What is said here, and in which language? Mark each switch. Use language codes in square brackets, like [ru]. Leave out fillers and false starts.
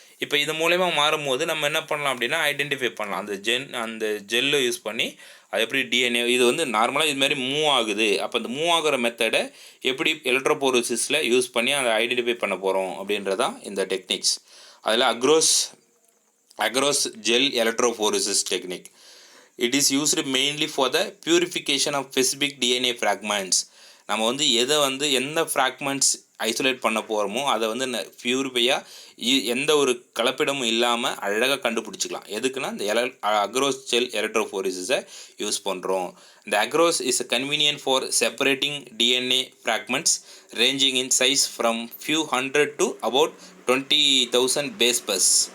[ta] இப்போ இது மூலயமா மாறும்போது நம்ம என்ன பண்ணலாம் அப்படின்னா ஐடென்டிஃபை பண்ணலாம். அந்த ஜெல்லை யூஸ் பண்ணி அது எப்படி டிஎன்ஏ இது வந்து நார்மலாக இதுமாதிரி மூவ் ஆகுது. அப்போ அந்த மூவ் ஆகிற மெத்தடை எப்படி எலக்ட்ரோபோரோசிஸில் யூஸ் பண்ணி அதை ஐடென்டிஃபை பண்ண போகிறோம் அப்படின்றதான் இந்த டெக்னிக்ஸ். அதில் across gel எலக்ட்ரோபோரோசிஸ் technique. [en] It is used mainly for the purification of specific DNA fragments. [ta] நம்ம வந்து எந்த ஃப்ராக்மெண்ட்ஸ் ஐசோலேட் பண்ண போகிறோமோ அதை வந்து பியூரிஃபையாக எந்த ஒரு கலப்பிடமும் இல்லாமல் அழகாக கண்டுபிடிச்சிக்கலாம். எதுக்குன்னா இந்த அக்ரோஸ் ஜெல் எலக்ட்ரோஃபோரிசிஸை யூஸ் பண்ணுறோம். [en] இந்த agarose is convenient for separating DNA fragments ranging in size from few hundred to about 20,000 base pairs.